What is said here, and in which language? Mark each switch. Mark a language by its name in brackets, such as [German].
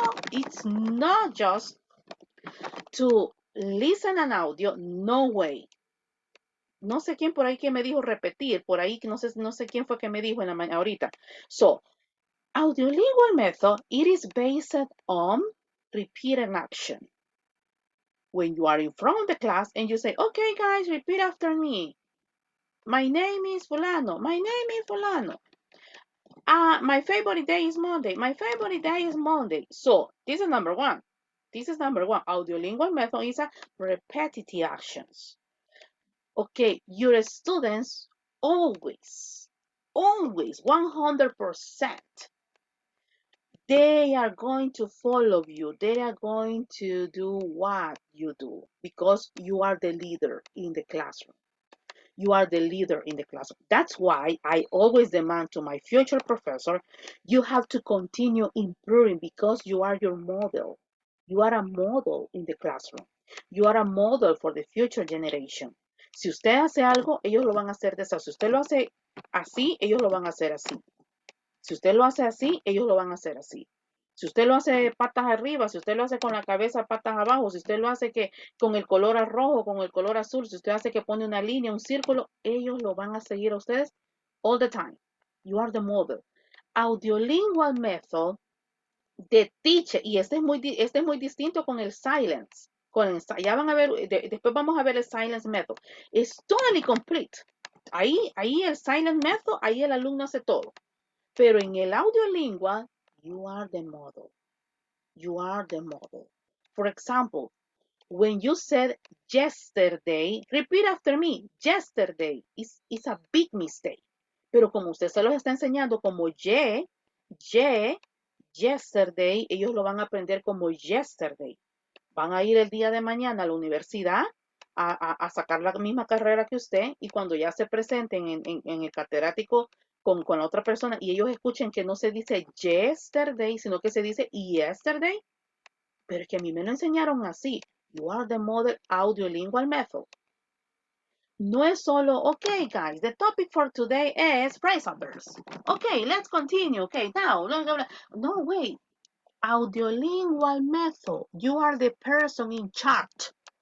[English] It's not just to listen an audio, no way. [Spanish] No sé quién por ahí que me dijo repetir, por ahí que no sé quién fue que me dijo en la mañana ahorita. [English] So, audiolingual method, it is based on repeated action. When you are in front of the class and you say, okay, guys, repeat after me. My name is Fulano. My name is Fulano. My favorite day is Monday. My favorite day is Monday. So this is number one. This is number one. Audiolingual method is a repetitive actions. Okay, your students always, 100%, they are going to follow you. They are going to do what you do because you are the leader in the classroom. You are the leader in the classroom. That's why I always demand to my future professor, you have to continue improving because you are your model. You are a model in the classroom. You are a model for the future generation. [Spanish] Si usted hace algo, ellos lo van a hacer de esa. Si usted lo hace así, ellos lo van a hacer así. Si usted lo hace así, ellos lo van a hacer así. Si usted lo hace patas arriba, si usted lo hace con la cabeza patas abajo, si usted lo hace que con el color rojo, con el color azul, si usted hace que pone una línea, un círculo, ellos lo van a seguir a ustedes [English] all the time. You are the model. Audiolingual method, the teacher, [Spanish] y este es muy distinto con el silence. Ya van a ver, después vamos a ver el silence method. Es [English] totally complete. [Spanish] Ahí el silence method, ahí el alumno hace todo. [English] Pero en el audiolingual, you are the model. You are the model. For example, when you said yesterday, repeat after me. Yesterday is a big mistake. [Spanish] Pero como usted se los está enseñando como yesterday, ellos lo van a aprender como yesterday. Van a ir el día de mañana a la universidad a sacar la misma carrera que usted y cuando ya se presenten en el catedrático con la otra persona y ellos escuchen que no se dice yesterday, sino que se dice yesterday, pero es que a mí me lo enseñaron así. [English] You are the model audiolingual method. [Spanish] No es solo, [English] okay, guys, the topic for today is phrasal verbs. Okay, let's continue. Okay, now, no, wait. Audiolingual method. You are the person in charge.